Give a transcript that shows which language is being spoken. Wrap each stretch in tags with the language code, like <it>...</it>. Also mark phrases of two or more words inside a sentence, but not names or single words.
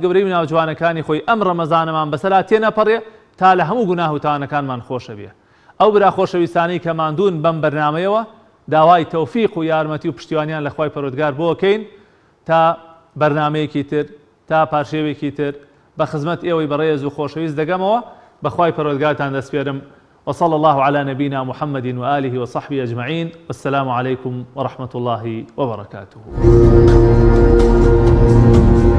<ckb>گەورەی و ناوجوانەکانی خۆی ئەم ڕەمەزانەمان بەسەرا تێنەپەڕێ تا لە هەموو گوناه و تاوانەکانمان خۆشە بێ ئەو برا خۆشەویستانەی کە ماندوون بەم بەرنامەیەوە داوای تەوفیق و یارمەتی و پشتیوانیان لە خوای پەروەردگار بۆ بکەین تا بەرنامەیەکی تر تا پاشێوێکی تر بە خزمەت ئێوەی بەڕێز و خۆشەویست دەگەمەوە بەخوای پەروەردگارتان دەسپێرم</ckb> <ar>وصلى الله على نبينا محمد وآله وصحبه أجمعين والسلام عليكم ورحمة الله وبركاته.</ar>